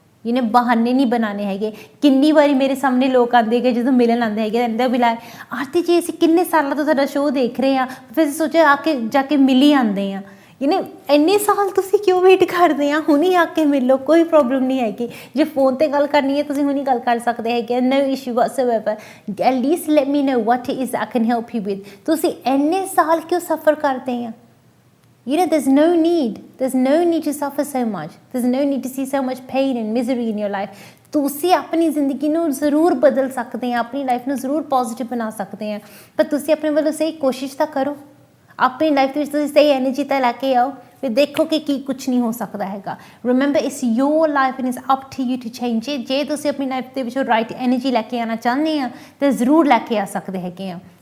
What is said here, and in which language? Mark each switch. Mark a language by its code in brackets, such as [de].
[pa] ਇਹਨੇ ਬਹਾਨੇ ਨਹੀਂ ਬਣਾਉਣੇ ਹੈਗੇ। ਕਿੰਨੀ ਵਾਰੀ ਮੇਰੇ ਸਾਹਮਣੇ ਲੋਕ ਆਉਂਦੇ ਹੈਗੇ, ਜਦੋਂ ਮਿਲਣ ਆਉਂਦੇ ਹੈਗੇ, ਕਹਿੰਦੇ ਵੀ ਲਾਇ ਆਰਤੀ ਜੀ ਅਸੀਂ ਕਿੰਨੇ ਸਾਲਾਂ ਤੋਂ ਤੁਹਾਡਾ ਸ਼ੋਅ ਦੇਖ ਰਹੇ ਹਾਂ, ਫਿਰ ਸੋਚਿਆ ਆ ਕੇ ਜਾ ਕੇ ਮਿਲ ਹੀ ਆਉਂਦੇ ਹਾਂ। ਇਹਨੇ ਇੰਨੇ ਸਾਲ ਤੁਸੀਂ ਕਿਉਂ ਵੇਟ ਕਰਦੇ ਆ, ਹੁਣੀ ਆ ਕੇ ਮਿਲ ਲਓ, ਕੋਈ ਪ੍ਰੋਬਲਮ ਨਹੀਂ ਹੈਗੀ। ਜੇ ਫੋਨ 'ਤੇ ਗੱਲ ਕਰਨੀ ਹੈ ਤੁਸੀਂ ਹੁਣੀ ਗੱਲ ਕਰ ਸਕਦੇ ਹੈਗੇ, [en] No issue whatsoever. At least let me know what is I can help you with. [pa] ਤੁਸੀਂ ਇੰਨੇ ਸਾਲ ਕਿਉਂ ਸਫਰ ਕਰਦੇ ਆ? [en] You know, there's no need to suffer so much. There's no need to see so much pain and misery in your life. [pa] ਤੁਸੀਂ ਆਪਣੀ ਜ਼ਿੰਦਗੀ ਨੂੰ ਜ਼ਰੂਰ ਬਦਲ ਸਕਦੇ ਆ, ਆਪਣੀ ਲਾਈਫ ਨੂੰ ਜ਼ਰੂਰ ਪੋਜ਼ਿਟਿਵ ਬਣਾ ਸਕਦੇ ਆ, ਪਰ ਤੁਸੀਂ ਆਪਣੇ ਵੱਲੋਂ ਸਹੀ ਕੋਸ਼ਿਸ਼ ਤਾਂ ਕਰੋ। ਆਪਣੀ ਲਾਈਫ ਦੇ ਵਿੱਚ ਤੁਸੀਂ ਸਹੀ ਐਨਰਜੀ ਤਾਂ ਲੈ ਕੇ ਆਓ, ਫਿਰ ਦੇਖੋ ਕਿ ਕੀ ਕੁਛ ਨਹੀਂ ਹੋ ਸਕਦਾ ਹੈਗਾ। [en] Remember it's your life and it's up to you to change it. [pa] ਜੇ ਤੁਸੀਂ ਆਪਣੀ ਲਾਈਫ ਦੇ ਵਿੱਚੋਂ ਰਾਈਟ ਐਨਰਜੀ ਲੈ ਕੇ ਆਉਣਾ ਚਾਹੁੰਦੇ ਆ ਤਾਂ ਜ਼ਰੂਰ ਲੈ ਕੇ ਆ ਸਕਦੇ ਹੈਗੇ ਆ।